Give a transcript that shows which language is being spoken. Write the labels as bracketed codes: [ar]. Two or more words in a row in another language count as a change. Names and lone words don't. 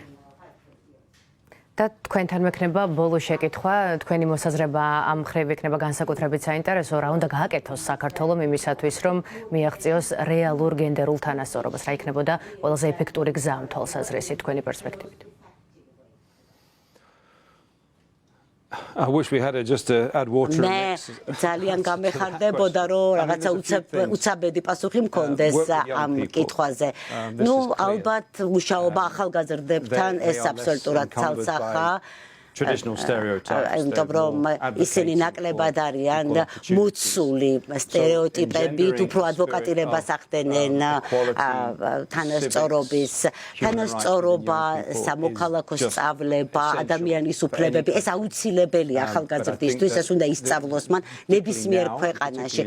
[ka] და თქვენთან მექნება ბოლო შეკითხვა, თქვენი მოსაზრება ამ მხრივ იქნება განსაკუთრებით საინტერესო, რა უნდა გააკეთოს საქართველომ იმისათვის, რომ მიაღწიოს რეალურ გენდერულ თანასწორობას, რა იქნებოდა ყველაზე ეფექტური გზა ამ თვალსაზრისით თქვენი პერსპექტივით? [en] I wish we had just to add water and mix. [ka] ძალიან გამეხარდებოდა რომ რაღაცა უცაბედი პასუხი მქონდეს ამ კითხვაზე. ნუ ალბათ მუშაობა ახალგაზრდებთან ეს აბსოლუტურად ცალსახა. [en] Traditional stereotypes. [ka] იმიტომ რომ ისინი ნაკლებად არიან მოცული სტერეოტიპებით, უფრო ადვოკატირებას ახდენენ თანასწორობის, თანასწორობა, სამოქალაქო სწავლება, ადამიანის უფლებები, ეს აუცილებელია ახალგაზრდისთვის, ეს უნდა ისწავლოს მან ნებისმიერ ქვეყანაში.